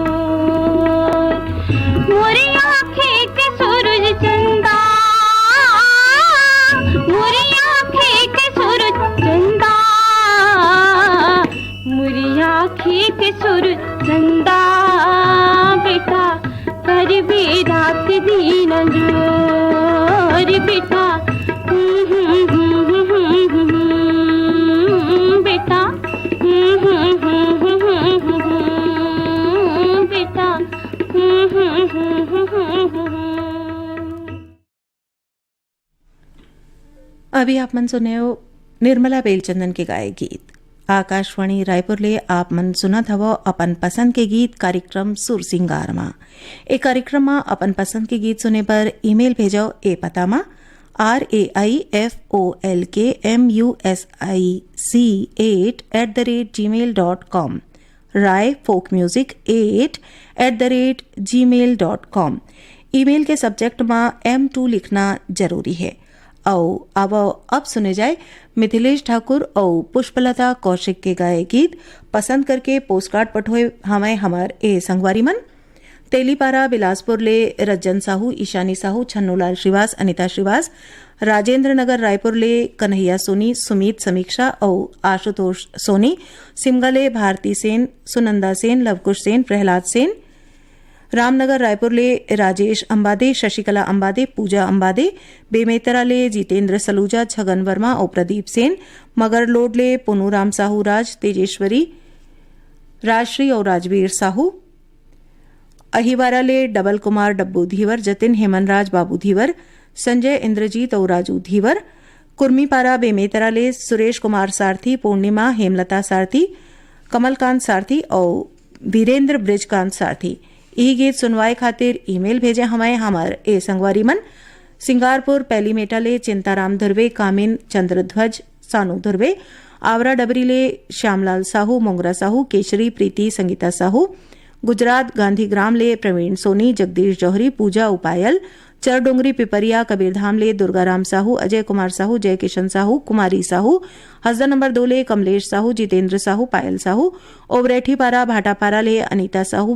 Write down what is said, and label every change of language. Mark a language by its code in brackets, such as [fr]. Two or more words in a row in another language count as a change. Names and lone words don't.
[hne] मोरी आँखें के सूरज चंदा मोरी आँखें के सूरज चंदा मोरी आँखें के सूरज चंदा बेटा कर भी रात दिन जो बेटा बेटा अभी आप मन सुने हो निर्मला बेलचंदन के गाए गीत। आकाशवाणी रायपुर ले आप मन सुनत हवो अपन पसंद के गीत कार्यक्रम सुर सिंगार मा। ए कार्यक्रम मा अपन पसंद के गीत सुने पर ईमेल भेजो ए पता मा raifolkmusic8@gmail.com raifolkmusic8@gmail.com। ईमेल के सब्जेक्ट मा M2 लिखना जरूरी है। अब सुने जाए मिथिलेश ठाकुर और पुष्पलता कौशिक के गाए गीत। पसंद करके पोस्टकार्ड पठोए हमें हमार ए संगवारी मन तेलीपारा बिलासपुर ले रज्जन साहू, ईशानी साहू, छन्नूलाल श्रीवास, अनिता श्रीवास, राजेंद्र नगर रायपुर ले कन्हैया सोनी, सुमीत समीक्षा और आशुतोष सोनी, सिमगले भारती सेन, सुनंदा सेन, लवकुश सेन, प्रहलाद सेन, रामनगर रायपुर ले राजेश अंबादे, शशिकला अंबादे, पूजा अंबादे, बेमेतरा ले जितेंद्र सलूजा, छगन वर्मा और प्रदीप सेन, मगरलोड ले पुनूराम साहू राज, तेजेश्वरी, राजश्री और राजवीर साहू, अहिवारा ले डबल कुमार डब्बू धीवर, जतिन हेमनराज बाबू धीवर, संजय इंद्रजीत और राजू धीवर, कुर्मीपारा बेमेतरा ले सुरेश कुमार सारथी, पूर्णिमा हेमलता सारथी, कमलकांत सारथी और वीरेंद्र ब्रिजकांत सारथी। यही गीत सुनवाए खातिर ईमेल भेजे हमें हमार ए संगवारी मन सिंगारपुर पहली मेटा ले चिंताराम धुर्वे, कामिन चंद्रध्वज सानू धुर्वे, आवरा डबरी ले श्यामलाल साहू, मोंगरा साहू, केशरी प्रीति संगीता साहू, गुजरात गांधीग्राम ले प्रवीण सोनी, जगदीश जौहरी, पूजा उपायल, चरडोंगरी पिपरिया कबीरधाम ले दुर्गाराम साहू, अजय कुमार साहू, जय किशन साहू, कुमारी साहू, हसदा नंबर 2 ले कमलेश साहू, जितेंद्र साहू, पायल साहू, ओबरेठीपारा भाटापारा ले अनीता साहू,